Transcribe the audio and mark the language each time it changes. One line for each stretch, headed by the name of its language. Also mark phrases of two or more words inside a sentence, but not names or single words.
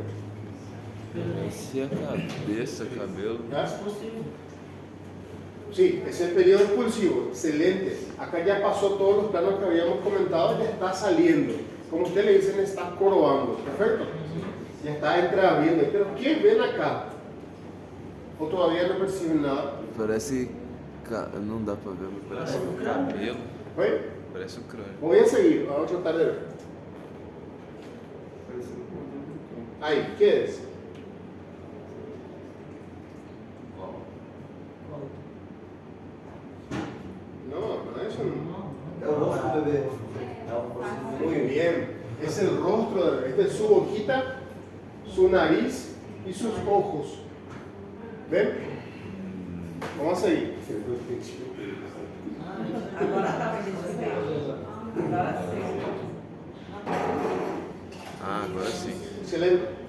Portuguese: Esse é a cabeça, cabelo.
Spanish: ¿Ah? Expulsivo. Sí, es el periodo expulsivo, excelente. Acá ya pasó todos los planos que habíamos comentado, ya está saliendo. Como ustedes le dicen, está corobando, perfecto. Ya está entreabriendo. Pero ¿qué ven acá? ¿O todavía no perciben nada? Parece.
Portuguese: Não dá pra ver, mas parece um cabelo.
Spanish: ¿Oye?
Portuguese: Parece um crânio.
Spanish: Voy a seguir, vamos a tratar de ver. Ahí, ¿qué es? No, no es un...
Portuguese: É o rosto do bebê. É o rosto do bebê.
Spanish: Muy bien. Es el rostro del bebé. Esta es su boquita, su nariz y sus ojos. ¿Ven? Vamos a seguir.
Portuguese: Ah, agora sim.
Spanish: Excelente.